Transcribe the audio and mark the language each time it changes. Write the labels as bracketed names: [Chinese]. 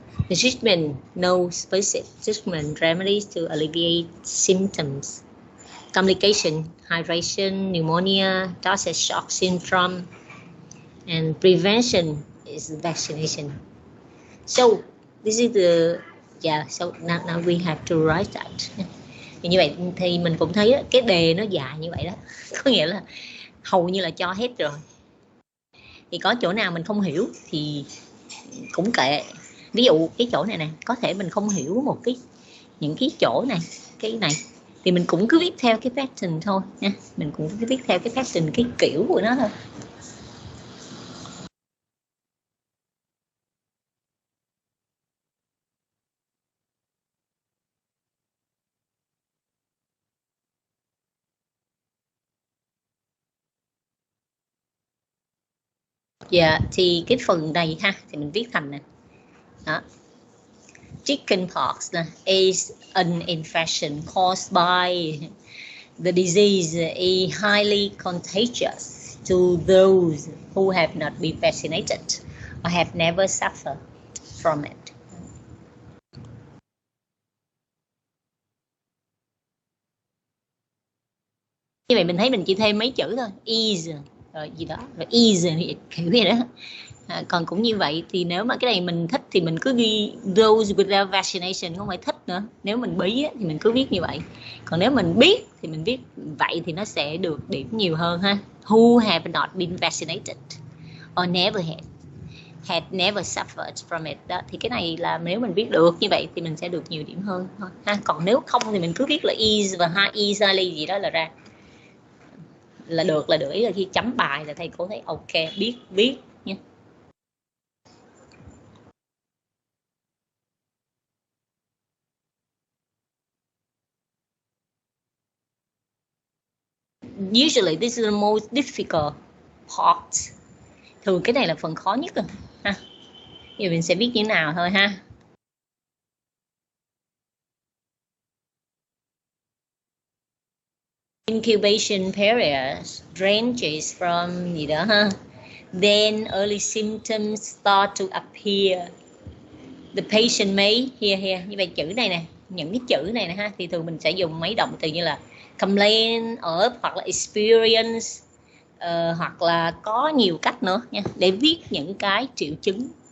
[English] The treatment, no specific treatment remedies to alleviate symptoms. Complication, hydration, pneumonia, toxic shock syndrome, and prevention is vaccination. So this is the so now we have to write that. [Vietnamese] Thì như vậy thì mình cũng thấy đó, cái đề nó dài như vậy đó, có nghĩa là hầu như là cho hết rồi. Thì có chỗ nào mình không hiểu thì cũng kệ. Ví dụ cái chỗ này nè, có thể mình không hiểu những cái chỗ này, cái này thì mình cũng cứ viết theo cái pattern thôi nha. Mình cũng cứ viết theo cái pattern, cái kiểu của nó thôi. Dạ, thì cái phần này ha thì mình viết thành nè. Đó. [English] Chickenpox is an infection caused by the disease is highly contagious to those who have not been vaccinated or have never suffered from it. [Vietnamese] Như vậy mình thấy mình chỉ thêm mấy chữ thôi, is rồi gì đó, rồi is kiểu gì đó. Còn cũng như vậy thì nếu mà cái này mình thích thì mình cứ ghi [English] those without vaccination, [Vietnamese] không phải thích nữa. Nếu mình bí thì mình cứ viết như vậy. Còn nếu mình biết thì mình viết vậy thì nó sẽ được điểm nhiều hơn ha. [English] Who have not been vaccinated or never had never suffered from it. [Vietnamese] Đó, thì cái này là nếu mình viết được như vậy thì mình sẽ được nhiều điểm hơn thôi ha. Còn nếu không thì mình cứ viết là is và [English] is highly [Vietnamese] gì đó là ra. Là được. Ý là khi chấm bài là thầy cô thấy ok, biết viết nha. [English] Usually this is the most difficult part. [Vietnamese] Thường cái này là phần khó nhất rồi ha. Giờ mình sẽ viết như thế nào thôi ha. [English] Incubation period ranges from [Vietnamese] gì đó ha. [English] Then early symptoms start to appear. The patient may here [Vietnamese] như vậy chữ này nè, những cái chữ này nè ha thì thường mình sẽ dùng mấy động từ như là [English] complain of [Vietnamese] hoặc là experience hoặc là có nhiều cách nữa nha để viết những cái triệu chứng.